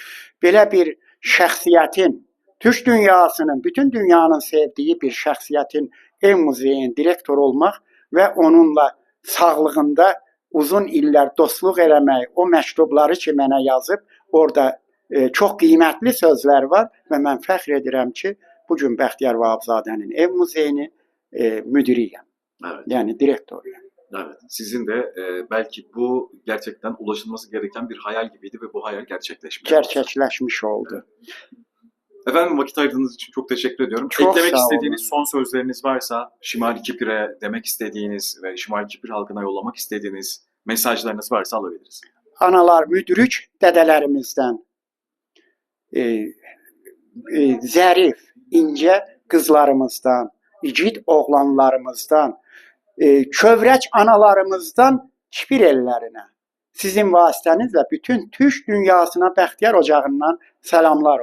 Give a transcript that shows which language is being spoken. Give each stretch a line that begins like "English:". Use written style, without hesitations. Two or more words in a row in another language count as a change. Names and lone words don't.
Azerbaijani: Belə bir şəxsiyyətin, Türk dünyasının, bütün dünyanın sevdiyi bir şəxsiyyətin ev muzeyinin direktor olmaq və onunla sağlığında uzun illər dostluq eləmək, o məktubları ki mənə yazıb, orada çox qiymətli sözlər var və mən fəxr edirəm ki, bu gün Bəxtiyar Vahabzadənin ev muzeyinin müdiriyəm.
Turkish: Evet.
Azerbaijani: Yani direktörüyəm.
Turkish: Evet. Sizin de belki bu gerçekten ulaşılması gereken bir hayal gibiydi ve bu hayal gerçekleşmiş.
Azerbaijani: Gerçəkləşmiş oldu.
Turkish: Efendim vakit ayırdığınız için çok teşekkür ediyorum. Çok Eklemek sağ istediğiniz olun. son sözleriniz varsa Şimali Kipir'e demek istediğiniz ve Şimali Kipir halkına yollamak istediğiniz mesajlarınız varsa alabiliriz.
Azerbaijani: Analar müdürük dədələrimizdən, zərif, incə qızlarımızdan, igid oğlanlarımızdan, kövrək analarımızdan Kipir ellərinə, sizin vasitənizlə bütün Türk dünyasına Bəxtiyar Ocağından salamlar olsun.